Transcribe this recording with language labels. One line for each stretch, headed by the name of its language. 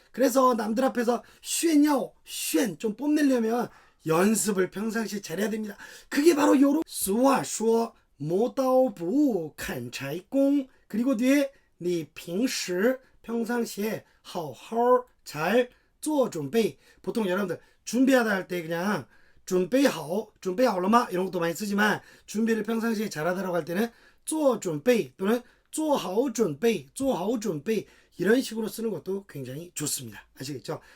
Korean: 그래서 남들 앞에서
Chinese: 炫
Korean: 좀 뽐내려면 연습을 평상시에 잘해야 됩니다. 그게 바로 요런
Chinese: 俗话说磨刀不误砍柴工.
Korean: 그리고 뒤에
Chinese: 你平时
Korean: 평상시에
Chinese: 好好
Korean: 잘
Chinese: 做准备.
Korean: 보통 여러분들 준비하다 할 때 그냥
Chinese: 准备好了吗?
Korean: 이런 것도 많이 쓰지만 준비를 평상시에 잘하다라고 할 때는
Chinese: 做准备
Korean: 또는
Chinese: 做好准备
Korean: 이런 식으로 쓰는 것도 굉장히 좋습니다. 아시겠죠?